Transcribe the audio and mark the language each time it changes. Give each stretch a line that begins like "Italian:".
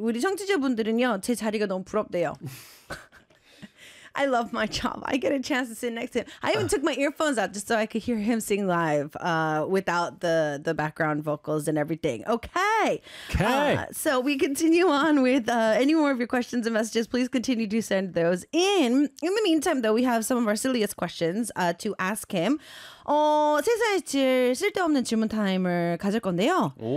Korean: 우리 청취자분들은요, 제 자리가 너무 부럽대요.
English: I love my job. I get a chance to sit next to him. I even took my earphones out just so I could hear him sing live without the background vocals and everything. Okay. So we continue on with any more of your questions and messages. Please continue to send those in. In the meantime, though, we have some of our silliest questions to ask him.
Korean: 세상에 제일 쓸데없는 질문 타임을 가질 건데요.